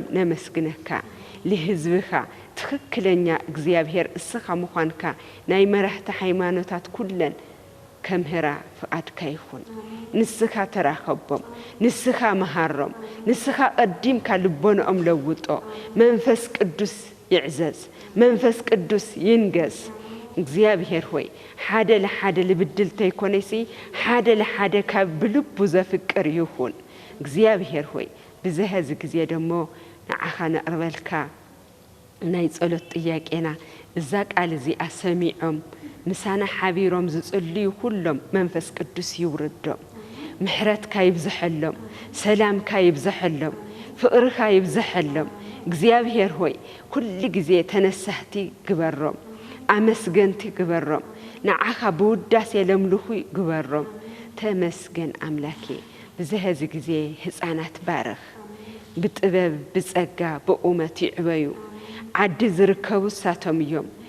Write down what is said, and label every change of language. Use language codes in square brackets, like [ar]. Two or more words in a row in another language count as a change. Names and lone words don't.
[ti] ነመስግነካ ለህዝብኻ ትክክለኛ እግዚአብሔር እስኻ ምዃንካ ናይ መራሕቲ ሃይማኖታት ኩለን ከምህራ ፍቃድካ ይኹን ንስኻ ተራኸቦም ንስኻ መሃሮም ንስኻ ቀዲምካ ልቦናኦም ለውጦ መንፈስ ቅዱስ ይዕዘዝ መንፈስ ቅዱስ ይንገስ እግዚአብሔር ሆይ ሓደ ለሓደ ልብድል ተይኮነሲ ሓደ ለሓደ ካብ ብልቡ ዘፍቅር ይኹን እግዚአብሔር ሆይ ብዘህዚ ጊዜ ደሞ ንዓኻ ነቕርበልካ ናይ ጸሎት ጥያቄና እዛ ቃል እዚ አሰሚዖም ምሳና ሓቢሮም ዝጽልዩ ሁሉም መንፈስ ቅዱስ ይውርዶም ምሕረትካ ይብዝሐሎም ሰላምካ ይብዝሐሎም ፍቅርካ ይብዝሐሎም እግዚአብሔር ሆይ ኩል ጊዜ ተነሳህቲ ግበሮም አመስገንቲ ግበሮም ንዓኻ ብውዳሴ ለምልኹ ግበሮም ተመስገን አምላኬ ብዘህዚ ጊዜ ህፃናት ባረኽ ብጥበብ ብጸጋ በኡመት ይዕበዩ ዓዲ ዝርከቡ ሳቶም እዮም